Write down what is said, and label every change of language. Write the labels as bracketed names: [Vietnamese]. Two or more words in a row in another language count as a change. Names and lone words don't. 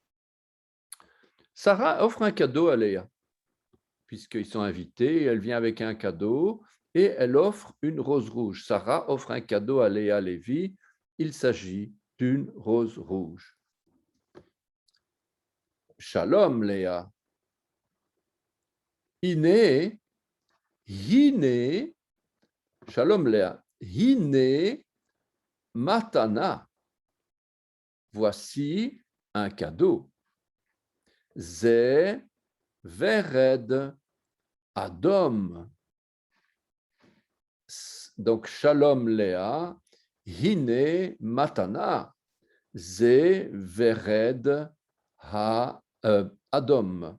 [French] Sarah offre un cadeau à Léa, puisqu'ils sont invités, elle vient avec un cadeau et elle offre une rose rouge. Sarah offre un cadeau à Léa Lévi, il s'agit d'une rose rouge. [Hebrew] שלום Léa. הנה, שלום Léa. הנה מתנה. [French] Voici un cadeau. [Hebrew] זה ורד אדום. Donc, שלום Léa, הנה מתנה, זה ורד אדום.